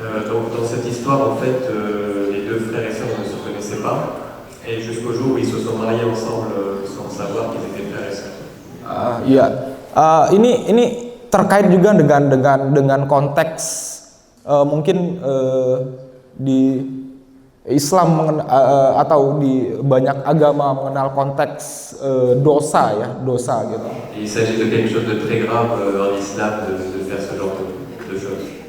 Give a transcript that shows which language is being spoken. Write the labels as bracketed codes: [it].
[fr] Donc dans cette histoire en fait les deux frères et sœurs ne se connaissaient pas et jusqu'au jour où ils se sont mariés ensemble sans savoir qu'ils étaient frères et sœurs. [id] Iya, ini terkait juga dengan konteks mungkin di Islam atau di banyak agama mengenal konteks dosa gitu. [fr] Il s'agit de quelque chose de très grave en islam de faire ce genre de choses.